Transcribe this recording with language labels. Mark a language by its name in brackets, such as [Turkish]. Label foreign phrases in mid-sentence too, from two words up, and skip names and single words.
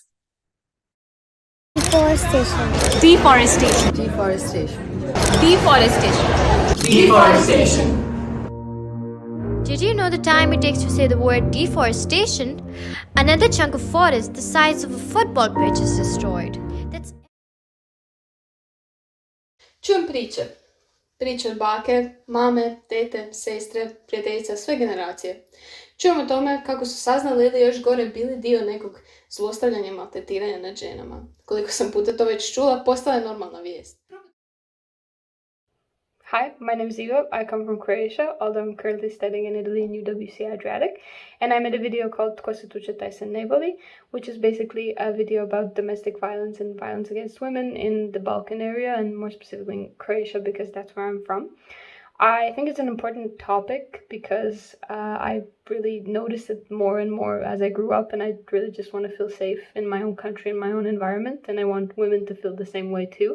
[English] Deforestation. Deforestation. Deforestation. Deforestation. Deforestation. Did you know the time it takes to say the word deforestation? Another chunk of forest the size of a football pitch is destroyed. [Croatian] Čujem priče. Priče od bake, mame, tete, sestre, prijateljica, sve generacije. Čujem o tome kako su saznali ili još gore bili dio nekog zlostavljanja i maltretiranja nad ženama. Koliko sam puta to već čula, postala je normalna vijest. [English] Hi, my name is Eva. I come from Croatia, although I'm currently studying in Italy in UWC Adriatic, and I made a video called Tko se tuče taj se ne voli, which is basically a video about domestic violence and violence against women in the Balkan area, and more specifically in Croatia, because that's where I'm from. I think it's an important topic because I really noticed it more and more as I grew up, and I really just want to feel safe in my own country, in my own environment, and I want women to feel the same way too.